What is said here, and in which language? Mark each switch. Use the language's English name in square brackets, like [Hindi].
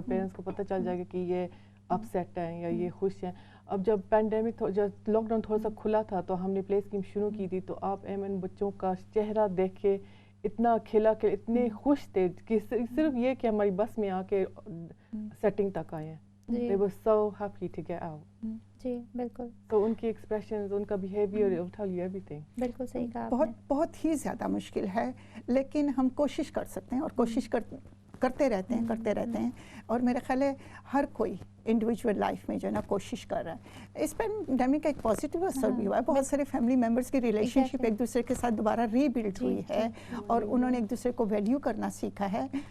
[Urdu] Parents کو پتہ چل جائے گا کہ یہ اپ سیٹ ہیں یا یہ خوش ہیں. اب جب پینڈیمک جب لاک ڈاؤن تھوڑا سا کھلا تھا تو ہم نے پلے اسکیم شروع کی تھی, تو آپ ایمن بچوں کا چہرہ دیکھے اتنا کھلا کہ اتنے خوش تھے کہ صرف یہ کہ ہماری بس میں آ کے سیٹنگ تک آئے ہیں. [English] They were so happy to get out. [Urdu] جی بالکل. تو ان کی ایکسپریشنز, ان کا behaviour [English] will tell you everything. [Urdu] بالکل صحیح کہا. بہت ہی زیادہ مشکل ہے, لیکن ہم کوشش کر سکتے ہیں, اور کوشش کرتے رہتے ہیں. اور میرا خیال ہے ہر کوئی انڈیویجول لائف میں جو ہے نا کوشش کر رہا ہے. اس پینڈیمک کا ایک پازیٹیو اثر بھی ہوا ہے. بہت سارے فیملی ممبرس کی ریلیشن شپ ایک دوسرے کے ساتھ دوبارہ ری بلڈ ہوئی ہے, اور انہوں نے ایک دوسرے کو ویلیو کرنا سیکھا ہے.